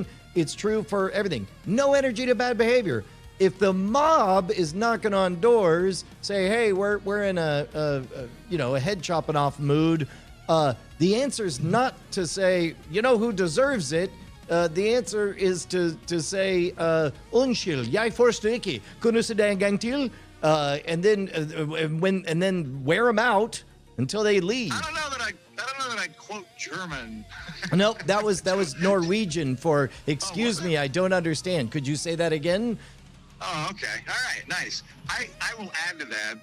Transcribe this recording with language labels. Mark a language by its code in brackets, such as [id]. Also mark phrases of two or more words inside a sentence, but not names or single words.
[en] It's true for everything. No energy to bad behavior. If the mob is knocking on doors, say, "Hey, we're in a head chopping off mood," the answer is not to say, "You know who deserves it." The answer is to say, [no] "Unnskyld, jeg forstår ikke. Kunne du se det en gang til?" [en] And then wear them out until they leave. I don't know that I quote German. Nope, that was Norwegian for "Excuse me, I don't understand. Could you say that again?" Oh, okay. All right, nice. I will add to that.